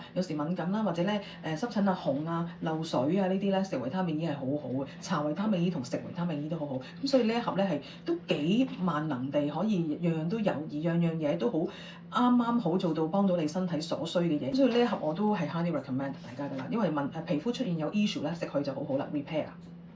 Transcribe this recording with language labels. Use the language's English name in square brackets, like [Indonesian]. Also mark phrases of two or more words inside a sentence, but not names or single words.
[Cantonese] 有時敏感啦，或者咧濕疹啊、紅啊、漏水啊呢啲咧，食維他命 E 係好好嘅。搽維他命 E 同食維他命 E 都好好。咁所以呢一盒咧係都幾萬能地可以樣樣都有，而樣樣嘢都好啱好做到幫到你身體所需嘅嘢。所以呢一盒我都係 [English] highly recommend [Cantonese] 大家㗎啦，因為皮膚出現有 issue 咧，食佢就好好啦 repair。